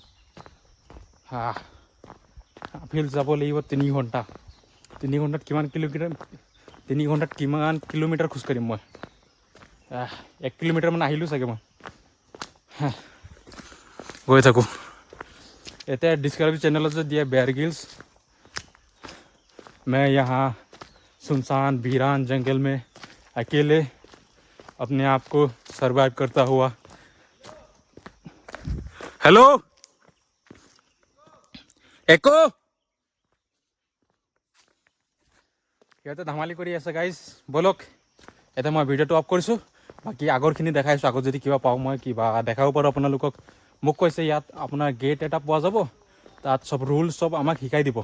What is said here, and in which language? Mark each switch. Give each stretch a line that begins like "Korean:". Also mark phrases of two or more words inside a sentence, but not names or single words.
Assamese: আপহিল যাব লাগিব 3 ঘণ্টা। 3 ঘণ্টাত কিমান কিলোমিটাৰ খোজকাঢ়িম মই? 1 কিলোমিটাৰমান আহিলোঁ চাগে মই। গৈ থাকোঁ। এতিয়া ডিছকাভাৰী চেনেলত যে দিয়ে বেয়াৰ গ্ৰিলছ,
Hindi: मैं यहाँ सुनसान वीरान जंगल में अकेले अपने आप को सरवाइव करता हुआ। हेलो एको,
Assamese: সিহঁতে ধেমালি কৰি আছে গাইজ, ব'লক এতিয়া মই ভিডিঅ'টো অফ কৰিছোঁ। বাকী আগৰখিনি দেখাইছোঁ, আগত যদি কিবা পাওঁ মই কিবা দেখাব পাৰোঁ আপোনালোকক। মোক কৈছে ইয়াত আপোনাৰ গেট এটা পোৱা যাব, তাত চব ৰুলছ চব আমাক শিকাই দিব।